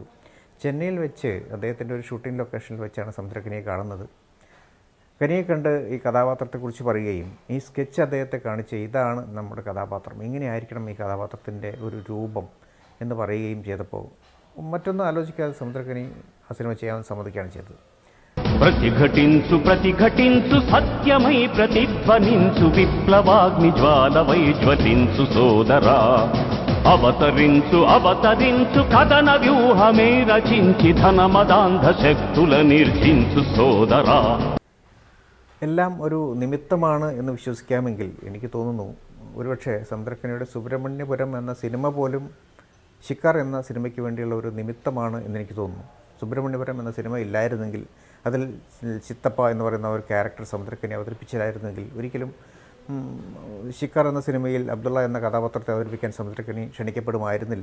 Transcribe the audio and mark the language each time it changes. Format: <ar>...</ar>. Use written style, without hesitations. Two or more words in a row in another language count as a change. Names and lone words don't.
<ml>ചെന്നൈയിൽ വെച്ച് അദ്ദേഹത്തിൻ്റെ ഒരു ഷൂട്ടിംഗ് ലൊക്കേഷനിൽ വെച്ചാണ് സമുദ്രക്കനിയെ കാണുന്നത്. കനിയെ കണ്ട് ഈ കഥാപാത്രത്തെക്കുറിച്ച് പറയുകയും ഈ സ്കെച്ച് അദ്ദേഹത്തെ കാണിച്ച് ഇതാണ് നമ്മുടെ കഥാപാത്രം, ഇങ്ങനെയായിരിക്കണം ഈ കഥാപാത്രത്തിൻ്റെ ഒരു രൂപം എന്ന് പറയുകയും ചെയ്തപ്പോൾ മറ്റൊന്നും ആലോചിക്കാതെ സമുദ്രക്കനി ആ സിനിമ ചെയ്യാൻ സമ്മതിക്കുകയാണ് ചെയ്തത്.</ml> <te>ప్రతిఘటించు ప్రతిఘటించు సత్యమై ప్రతిధ్వనించు విప్లవాగ్ని జ్వాలవై జ్వలించు సోదరా అవతరించు అవతరించు కథన వ్యూహమే రచించి ధనమదాంధ శక్తుల నిర్జించు సోదరా.</te> <ml>എല്ലാം ഒരു നിമിത്തമാണ് എന്ന് വിശ്വസിക്കാമെങ്കിൽ എനിക്ക് തോന്നുന്നു ഒരുപക്ഷെ സമുദ്രക്കനിയുടെ സുബ്രഹ്മണ്യപുരം എന്ന സിനിമ പോലും ശിക്കാർ എന്ന സിനിമയ്ക്ക് വേണ്ടിയുള്ള ഒരു നിമിത്തമാണ് എന്നെനിക്ക് തോന്നുന്നു. സുബ്രഹ്മണ്യപുരം എന്ന സിനിമ ഇല്ലായിരുന്നെങ്കിൽ, അതിൽ ചിത്തപ്പ എന്ന് പറയുന്ന ഒരു ക്യാരക്ടർ സമുദ്രക്കനി അവതരിപ്പിച്ചില്ലായിരുന്നെങ്കിൽ ഒരിക്കലും ശിക്കാർ എന്ന സിനിമയിൽ അബ്ദുള്ള എന്ന കഥാപാത്രത്തെ അവതരിപ്പിക്കാൻ സമുദ്രക്കനി ക്ഷണിക്കപ്പെടുമായിരുന്നില്ല.</ml>